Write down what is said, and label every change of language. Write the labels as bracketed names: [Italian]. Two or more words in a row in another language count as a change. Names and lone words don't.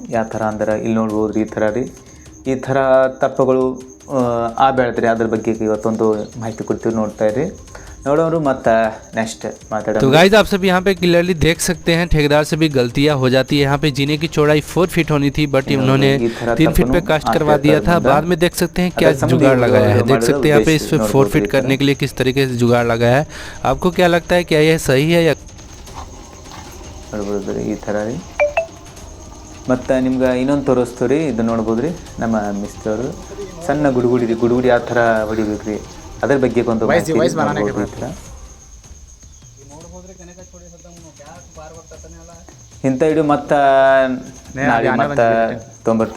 [Kannada] ಯಾವ ಥರ ಅಂದ್ರೆ ಇಲ್ಲಿ ನೋಡ್ಬೋದು ರೀ, ಈ ಥರ ರೀ, ಈ ಥರ ತಪ್ಪುಗಳು ಬೆಳೆದ್ರಿ ಅದ್ರ ಬಗ್ಗೆ ಇವತ್ತೊಂದು ಮಾಹಿತಿ ಕೊಡ್ತೀವಿ. ನೋಡ್ತಾ ಇರಿ, ನೋಡೋರು ಮತ್ತು ನೆಕ್ಸ್ಟ್ ಮಾತಾಡೋದು. [Hindi] तो गाइस आप सब यहाँ पे क्लियरली देख सकते हैं ठेकेदार से भी गलतियाँ हो जाती है. यहाँ पे जीने की चौड़ाई 4 फीट होनी थी बट उन्होंने 3 फीट पे कास्ट करवा दिया था. बाद में देख सकते हैं क्या जुगाड़ लगाया है. देख सकते हैं यहाँ पे इस पे 4 फीट करने के लिए किस तरीके से जुगाड़ लगाया है. आपको क्या लगता है, क्या यह सही है या [Kannada] ನೋಡ್ಬೋದು ರೀ, ಈ ಥರ ರೀ. ಮತ್ತು ನಿಮ್ಗೆ ಇನ್ನೊಂದು ತೋರಿಸ್ತೀವಿ ರೀ. ಇದು ನೋಡ್ಬೋದು ರೀ, ನಮ್ಮ ಮಿಸ್ತ್ರಿ ಅವರು ಸಣ್ಣ ಗುಡುಗುಡಿ ಆ ಥರ ಹೊಡಿಬೇಕು ರೀ. ಅದ್ರ ಬಗ್ಗೆ ಒಂದು ಮಾಹಿತಿ ನೋಡ್ಬೋದು ಈ ಥರ. ಇಂಥ ವಿಡಿಯೋ ಮತ್ತು ನಾಳೆ ಮತ್ತೆ ತೊಗೊಂಬರ್ತೀವಿ ರೀ.